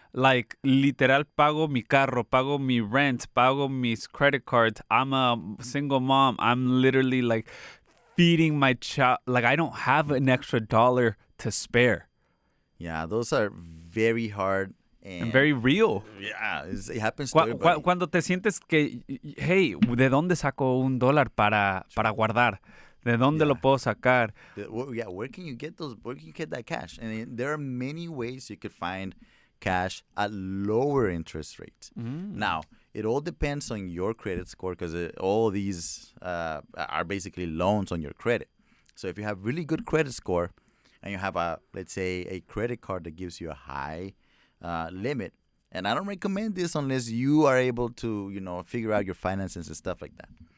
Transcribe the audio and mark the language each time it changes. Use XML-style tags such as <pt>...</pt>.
<es>Like, literal, pago mi carro, pago mi rent, pago mis credit cards.</es> <en>I'm a single mom. I'm literally, like, feeding my child. Like, I don't have an extra dollar to spare. Yeah, those are very hard. And very real. Yeah, it happens to everybody.</en> <es>Cuando te sientes que, hey, ¿de dónde saco $1 para guardar? ¿De dónde lo puedo sacar?</es> <en>Where can you get those? Where can you get that cash? And there are many ways you could find cash at lower interest rates. Now, it all depends on your credit score, because all these are basically loans on your credit. So if you have really good credit score and you have let's say a credit card that gives you a high limit, and I don't recommend this unless you are able to figure out your finances and stuff like that.</en>